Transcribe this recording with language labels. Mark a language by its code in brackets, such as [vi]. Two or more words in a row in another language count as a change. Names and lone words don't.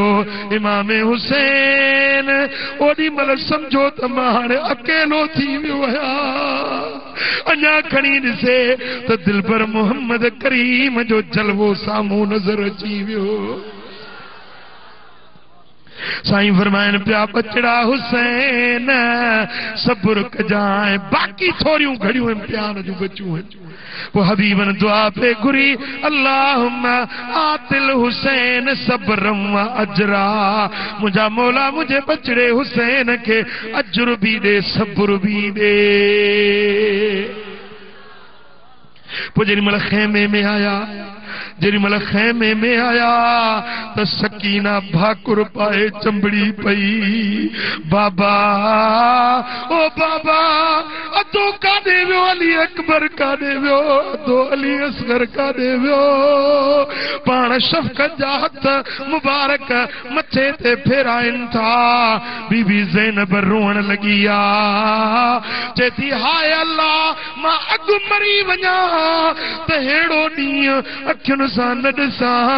[sd] इमाम हुसैन ओडी मल समझो त मां हाणे अकेलो थी वियो आहियां, अञा खणी ॾिसे त दिलबर मोहम्मद करीम जो जलवो साम्हूं नज़र अची वियो। साईं फरमाइन पिया बचड़ा हुसैन सब्र कजाए, बाकी थोड़ियूं घड़ियूं इम्तिहान जूं बचूं आहिनि। वो हबीबन दुआ पे घुरी [ar] اللهم آت الحسين صبرا وأجرا, [sd] मुझा मौला मुझे बचड़े हुसैन के अजर भी दे सब्र भी दे। पो जेरी मल खेमे में आया, जेरी मल खेमे में आया त सकीना भाकुर पाए चंबड़ी पई, बाबा ओ बाबा अदो काॾे वियो अली अकबर, काॾे वियो अदो अली असगर, काॾे वियो। पाण शफ़क़त जा हथ मुबारक मथे ते फेराइनि था, बीबी ज़ैनब रोअण लगी आ, चए थी हाय अल्लाह मां अॻु मरी वञा त हेड़ो ॾींहुं अखियुनि सां न ॾिसां।